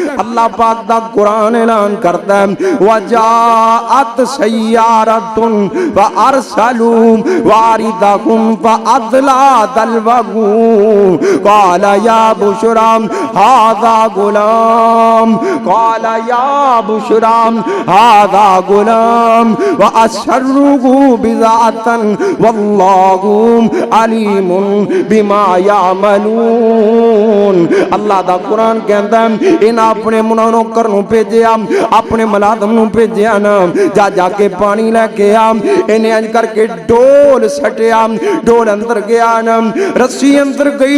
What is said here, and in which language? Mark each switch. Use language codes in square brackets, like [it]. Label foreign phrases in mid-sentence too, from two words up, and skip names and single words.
[pa] ਅੱਲਾਹ ਪਾਕ ਦਾ ਕੁਰਾਨ ਐਲਾਨ ਕਰਦਾ ਹੈ [ar] وجاءت سيارة وأرسلوا واردهم فأدلى دلوه قال يا بشرى هذا غلام قال يا بشرى هذا غلام وأسروه بضاعة والله عليم بما يعملون. [pa] ਅੱਲਾਹ ਦਾ ਕੁਰਾਨ ਕਹਿੰਦਾ ਇਨ੍ਹਾਂ ਅਪਨੇ ਮੁਨੌਕਰ ਨੂੰ ਭੇਜਿਆ, ਅਪਨੇ ਮੁਲਾਜ਼ਮ ਨੂੰ ਭੇਜਿਆ ਨਾ ਜਾ ਜਾਕੇ ਪਾਣੀ ਲੈਕੇ ਆ। ਇਨ੍ਹੇਂ ਅੰਜ ਕਰਕੇ ਡੋਲ ਸੱਟਿਆ, ਡੋਲ ਅੰਦਰ ਗਿਆ ਨਾ, ਰੱਸੀ ਅੰਦਰ ਗਈ।